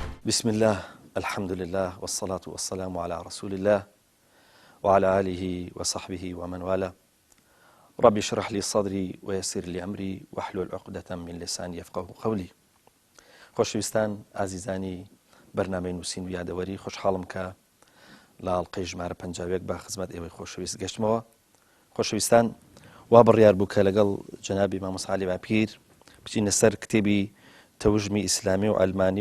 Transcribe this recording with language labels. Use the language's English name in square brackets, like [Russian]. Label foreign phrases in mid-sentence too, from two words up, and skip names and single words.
[Arabic] بسم الله الحمد لله والصلاة والسلام على رسول الله وعلى آله وصحبه ومن والاه رب اشرح لي صدري ويسر لي أمري واحلل عقدة من لساني يفقه قولي [Central Kurdish] خۆشەویستان ئازیزانی بەرنامەی نووسین و یادەوەری خۆشحاڵم کە لە ئەڵقەی ژمارە 50 با خزمەت ئێوەی خۆشەویست گەشتمەوە. خۆشەویستان وا بڕیار بوو کە لەگەڵ جەنابی مامۆستا عەلی باپیر بچینە سەر کتێبی تەوژمی ئیسلامی و ئەلمانی